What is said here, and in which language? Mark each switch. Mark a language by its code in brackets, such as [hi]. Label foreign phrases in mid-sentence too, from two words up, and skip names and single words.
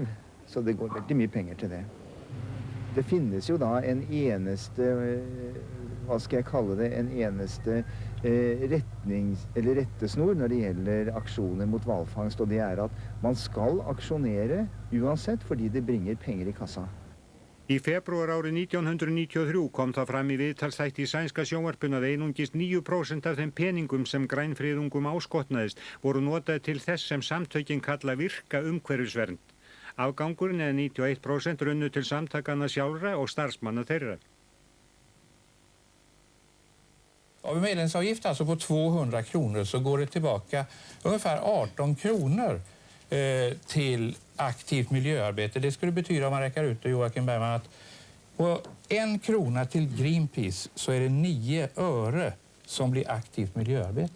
[no] Så det går veldig mye penger til det. Det finnes jo da en eneste, hva skal jeg kalle det, en eneste rettesnor når det gjelder aksjoner mot hvalfangst, og det er at man skal aksjonere uansett fordi det bringer penger i kassa. [is] Í febrúar árið 1993 kom það fram í viðtalsþætti í sænska sjónvarpinu að einungis 9% af þeim peningum sem grænfriðungum áskotnaðist voru notaði til þess sem samtökin kalla virka umhverfisvernd. Afgangurinn eða 91% runnu til samtakana sjálfra och starfsmanna þeirra. [sv] Av medlemsavgift alltså på 200 kronor så går det tillbaka ungefär 18 kronor till aktivt miljöarbete. Det skulle betyda, om man räknar ut det, Joakim Bergman, att på 1 krona till Greenpeace så är det 9 öre som blir aktivt miljöarbete.